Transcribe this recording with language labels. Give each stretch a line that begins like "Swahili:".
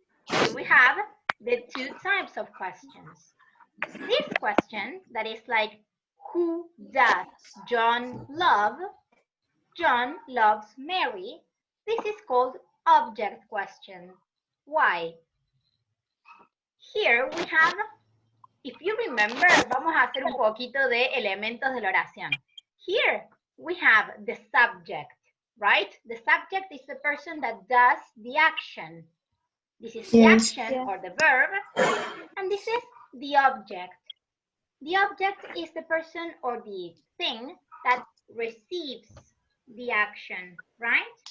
English: Here we have the 2 types of questions. This question that is like, who does John love? John loves Mary. This is called object question. Why? Here we have, if you remember,
Spanish: vamos a hacer un poquito de elementos de la oración.
English: Here we have the subject, right? The subject is the person that does the action. This is the action or the verb, and this is the object. The object is the person or the thing that receives the action, right?